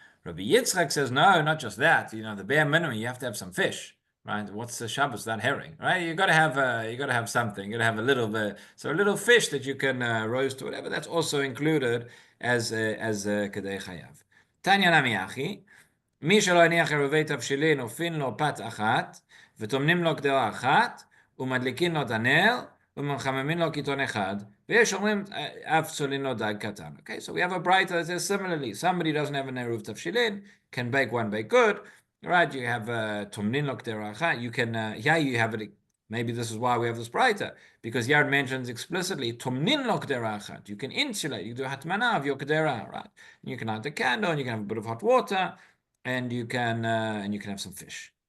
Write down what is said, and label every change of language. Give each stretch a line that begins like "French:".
English: Rabbi Yitzchak says no, not just that. The bare minimum. You have to have some fish, right? What's the Shabbos? That herring, right? You got to have something. You got to have a little fish that you can roast or whatever. That's also included as kadei chayav.
Aramaic: Tanya nami achi.
Hebrew: מי שלא הניח עירובי תבשילין אופין לו פת אחת וטומנים לו קדרה אחת ומדליקין לו את הנר ומחממים לו קיטון אחד ויש אומרים אף צולין לו דג קטן.
English: Okay, so we have a brighter that says similarly, somebody doesn't have an עירוב תבשילין, can bake one baked good, right? You have
Hebrew: טומנים לו קדרה אחת,
English: you can, you have it. Maybe this is why we have this brighter, because Yard mentions explicitly
Hebrew: Tomnin lo k'dera achat.
English: You can insulate, you do hatmana of your k'dera, right? You can light the candle, and you can have a bit of hot water, and you can have some fish.